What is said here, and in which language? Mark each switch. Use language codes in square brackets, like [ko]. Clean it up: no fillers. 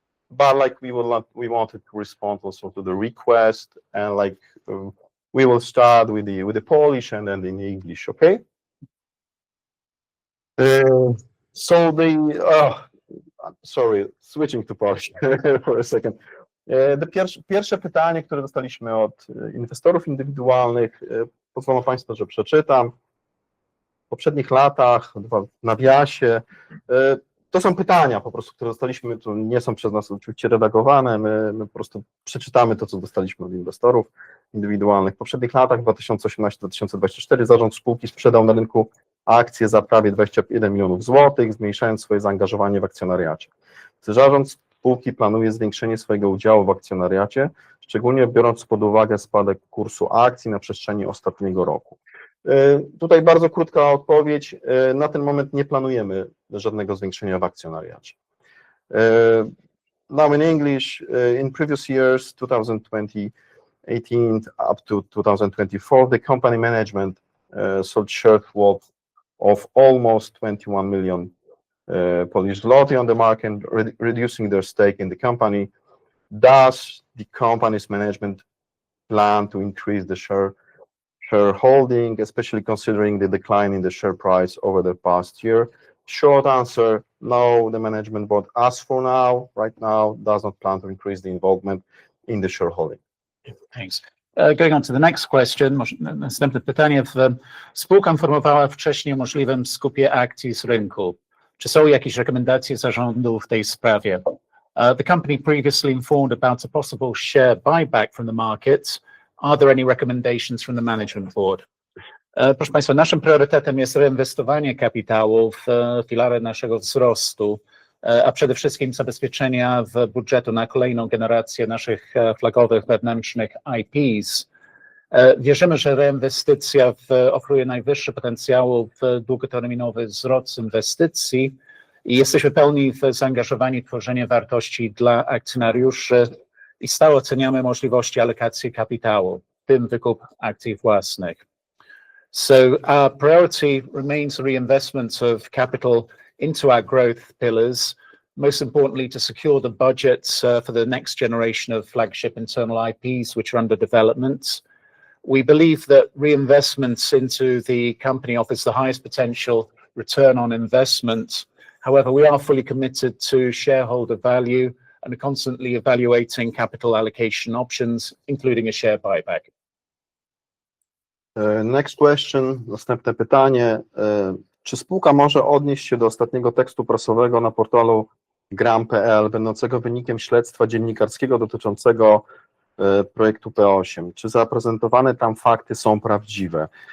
[en] But like we wanted to respond also to the request, and like we will start with the Polish and then in English, okay? So sorry, switching to Polish for a second. [pl] Pierwsze pytanie, które dostaliśmy od inwestorów indywidualnych, pozwolą Państwo, że przeczytam. W poprzednich latach, w nawiasie, to są pytania po prostu, które dostaliśmy, to nie są przez nas oczywiście redagowane, my po prostu przeczytamy to, co dostaliśmy od inwestorów indywidualnych. W poprzednich latach, 2018-2024, zarząd spółki sprzedał na rynku akcje za prawie 21 milionów złotych, zmniejszając swoje zaangażowanie w akcjonariacie. Zarząd spółki planuje zwiększenie swojego udziału w akcjonariacie, szczególnie biorąc pod uwagę spadek kursu akcji na przestrzeni ostatniego roku. Tutaj bardzo krótka odpowiedź. Na ten moment nie planujemy żadnego zwiększenia w akcjonariacie. [en] Now in English, in previous years, 2018 up to 2024, the company management sold shares of almost 21 million Polish zloty on the market, reducing their stake in the company. Does the company's management plan to increase the shareholding, especially considering the decline in the share price over the past year? Short answer, no, the management board, as for now, right now, does not plan to increase the involvement in the shareholding. Thanks. Going on to the next question, [pl] następne pytanie. Spółka informowała wcześniej o możliwym skupie akcji z rynku. Czy są jakieś rekomendacje zarządu w tej sprawie? [en] The company previously informed about a possible share buyback from the market. Are there any recommendations from the management board? [pl] Proszę Państwa, naszym priorytetem jest reinwestowanie kapitału w filary naszego wzrostu, a przede wszystkim zabezpieczenia w budżetu na kolejną generację naszych flagowych wewnętrznych IPs. Wierzymy, że reinwestycja oferuje najwyższy potencjał w długoterminowy wzrost inwestycji i jesteśmy pełni zaangażowani w tworzenie wartości dla akcjonariuszy i stale oceniamy możliwości alokacji kapitału, w tym wykup akcji własnych. [en] So our priority remains reinvestment of capital into our growth pillars, most importantly to secure the budgets for the next generation of flagship internal IPs which are under development. We believe that reinvestments into the company offers the highest potential return on investment. However, we are fully committed to shareholder value and are constantly evaluating capital allocation options, including a share buyback. Next question, [pl] następne pytanie. Czy spółka może odnieść się do ostatniego tekstu prasowego na portalu gram.pl, będącego wynikiem śledztwa dziennikarskiego dotyczącego projektu P8? Czy zaprezentowane tam fakty są prawdziwe?